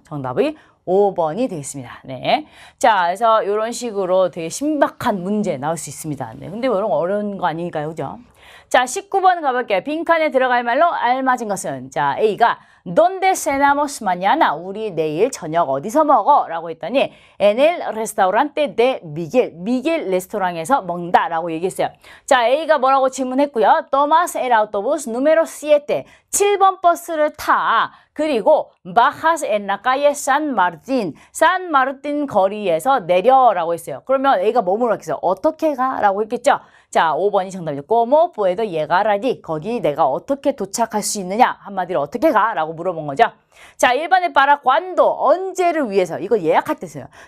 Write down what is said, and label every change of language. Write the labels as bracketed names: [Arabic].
[Korean] 정답이 5번이 되겠습니다. 네. 자, 그래서 이런 식으로 되게 신박한 문제 나올 수 있습니다. 네. 근데 이런 거 어려운 거 아니니까요. 그죠? 자, 19번 가볼게요. 빈칸에 들어갈 말로 알맞은 것은 자, A가 [Spanish] ¿Dónde cenamos mañana? [Korean] 우리 내일 저녁 어디서 먹어? 라고 했더니 [Spanish] En el restaurante de Miguel. [Korean] 미겔 레스토랑에서 먹는다 라고 얘기했어요. 자, A가 뭐라고 질문했고요. [Spanish] Tomas el autobús número 7. [Korean] 7번 버스를 타. 그리고 [Spanish] bajas en la calle San Martín. [Korean] San Martín 거리에서 내려라고 했어요. 그러면 A가 뭐 물었겠어요? 어떻게 가? 라고 했겠죠? 자, 5번이 정답이죠. [Spanish] ¿Cómo puedo llegar allí? [Korean] 거기 내가 어떻게 도착할 수 있느냐? 한마디로 어떻게 가? 라고 물어본 거죠. 자, 1번에 [Spanish] para cuando [Korean] 언제를 위해서 이거 예약할 때 써요.